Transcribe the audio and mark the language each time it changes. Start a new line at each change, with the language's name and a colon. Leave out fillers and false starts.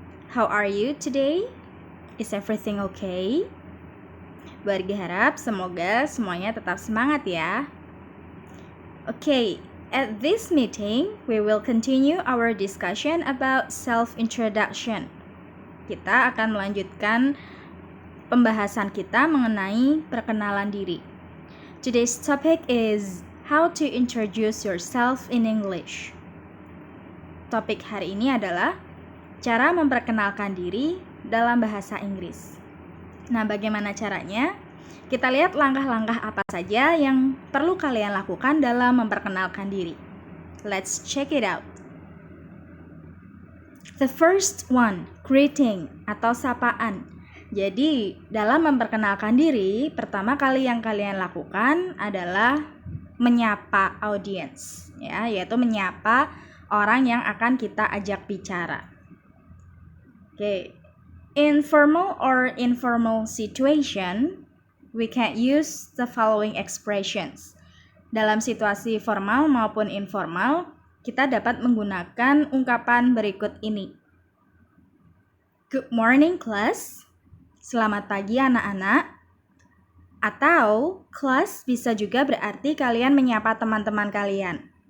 English: How are you today? Is everything okay?
Indonesian: Berharap semoga semuanya tetap semangat ya.
English: Okay, at this meeting, we will continue our discussion about self-introduction.
Indonesian: Kita akan melanjutkan pembahasan kita mengenai perkenalan diri.
English: Today's topic is how to introduce yourself in English.
Indonesian: Topik hari ini adalah cara memperkenalkan diri dalam bahasa Inggris. Nah, bagaimana caranya? Kita lihat langkah-langkah apa saja yang perlu kalian lakukan dalam memperkenalkan diri.
English: Let's check it out. The first one, greeting
Indonesian: atau sapaan. Jadi, dalam memperkenalkan diri, pertama kali yang kalian lakukan adalah menyapa audiens, ya, yaitu menyapa orang yang akan kita ajak bicara.
English: Okay. In formal or informal situation, we can use the following expressions.
Indonesian: Dalam situasi formal maupun informal, kita dapat menggunakan ungkapan berikut ini.
English: Good morning, class.
Indonesian: Selamat pagi, anak-anak. Atau, class bisa juga berarti kalian menyapa teman-teman kalian.